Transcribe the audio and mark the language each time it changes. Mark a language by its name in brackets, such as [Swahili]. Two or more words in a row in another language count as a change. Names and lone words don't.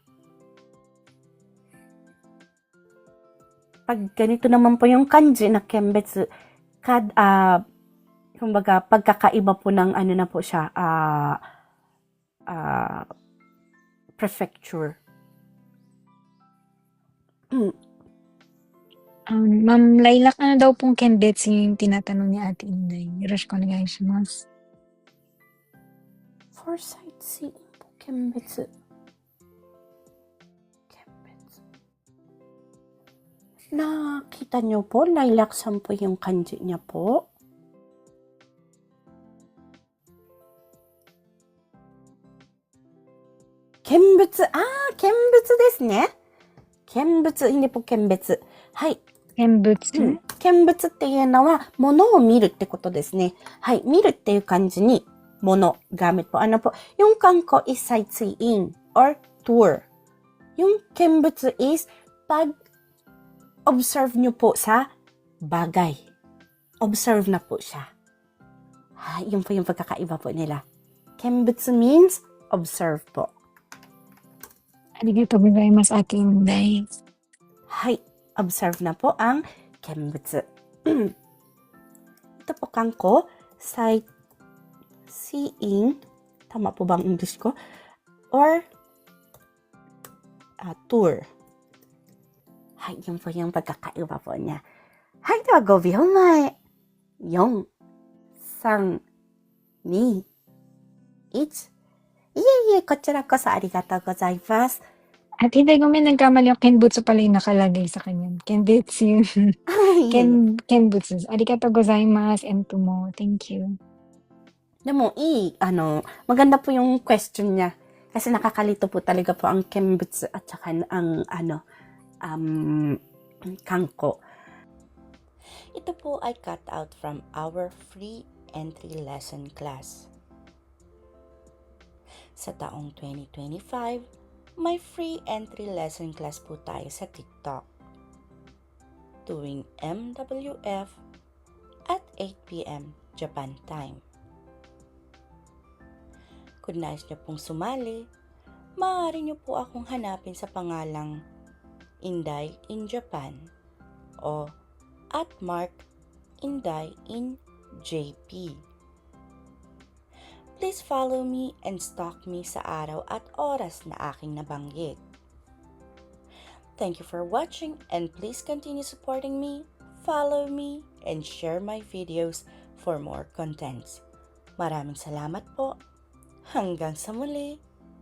[Filipino] Pag ganito naman po yung kanji na kenbetsu, kumbaga pagkakaiba po ng ano na po siya, prefecture. Ma'am Lilac, ano daw pong kenbetsu yung tinatanong ni Ate Inday? [Japanese] よろしくお願いします. [English] For sightseeing po, kenbetsu. [Filipino] Nakita nyo po, Lilac-san po yung kanji niya po. Kenbutsu. [Japanese] 見物ですね. [Filipino] Kenbutsu, hindi po kenbetsu. [Japanese] Hai. Kenbutsu? Kenbutsu っていうのは、物を見るってことですね。はい。見るっていう感じに、 [Filipino] 物、gamit po. Ano po? [English] Yung kanko is sightseeing or tour. [Filipino] Yung kenbutsu is pag-observe nyo po sa bagay. Observe na po siya. Yun po yung pagkakaiba po nila. [English] Kenbutsu means observe [Filipino] po. [Japanese] ありがとうございます, Ate Inday. [Filipino] Observe na po ang kenbutsu. Ito po kanko, sightseeing. Tama po bang English ko? [English] Or tour. [Filipino] Hay, yun po yung pagkakaiba po niya. Hay, [Japanese] では 5秒前。4、3、2、1。いえいえ、こちらこそありがとうございます。 [Filipino] At hindi ko may nagkamali ako. Kenbutsu pala yung nakalagay sa kanya. Kenbutsu yun. [Japanese] いえいえ。 Kenbutsu. ありがとうございます and tumo. [English] Thank you. [Filipino] でも、maganda po yung question niya. Kasi nakakalito po talaga po ang Kenbutsu at saka ang, Kanko. Ito po ay [English] cut out from our free entry lesson class. [Filipino] Sa taong 2025, may [English] free entry lesson class [Filipino] po tayo sa TikTok. Tuwing MWF at 8 p.m. [English] Japan time. [Filipino] Kung nais niyo pong sumali, maaari niyo po akong hanapin sa pangalang Inday in Japan o @Mark_Inday in JP. [English] Please follow me and stalk me [Filipino] sa araw at oras na aking nabanggit. [English] Thank you for watching and please continue supporting me, follow me, and share my videos for more contents. [Filipino] Maraming salamat po. Hanggang sa muli.